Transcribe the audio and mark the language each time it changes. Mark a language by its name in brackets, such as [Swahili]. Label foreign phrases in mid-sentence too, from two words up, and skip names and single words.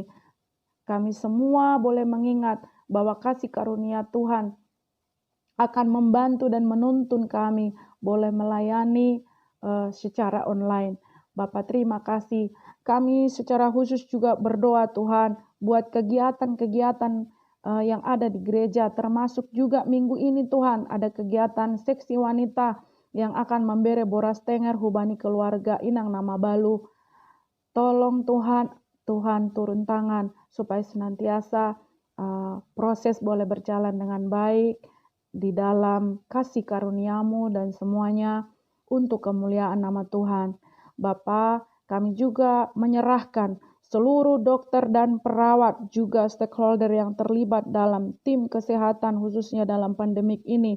[Indonesian] Kami semua boleh mengingat bahwa kasih karunia Tuhan akan membantu dan menuntun kami boleh melayani secara online. Bapak terima kasih. Kami secara khusus juga berdoa Tuhan buat kegiatan-kegiatan yang ada di gereja, termasuk juga minggu ini Tuhan ada kegiatan seksi wanita yang akan membere [Batak Simalungun] boras tenger hubani [Indonesian] keluarga Inang Nama Balu. Tolong Tuhan turun tangan supaya senantiasa proses boleh berjalan dengan baik di dalam kasih karunia-Mu dan semuanya untuk kemuliaan nama Tuhan. Bapa, kami juga menyerahkan seluruh dokter dan perawat juga stakeholder yang terlibat dalam tim kesehatan khususnya dalam pandemik ini.